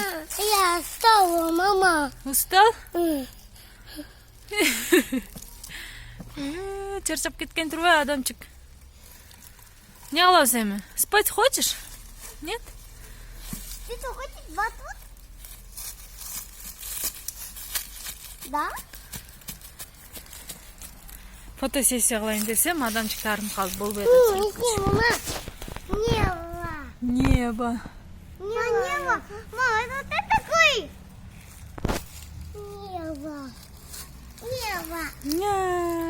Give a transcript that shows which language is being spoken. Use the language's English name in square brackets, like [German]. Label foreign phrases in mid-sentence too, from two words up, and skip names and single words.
[Russian] Я встала, мама. Устал? [Uzbek] Charchab ketgan turib odamchik. [Russian] Не qilsaymi? Спать хочешь? Нет? Ты что, хочешь батут? Да? [Uzbek] Fotosessiya qilayin desam, odamchik tarim qolib bo'lib [Russian] Не, мама. Небо. Neba. Небо. Мама, это ты такой? Небо. Небо. Nya.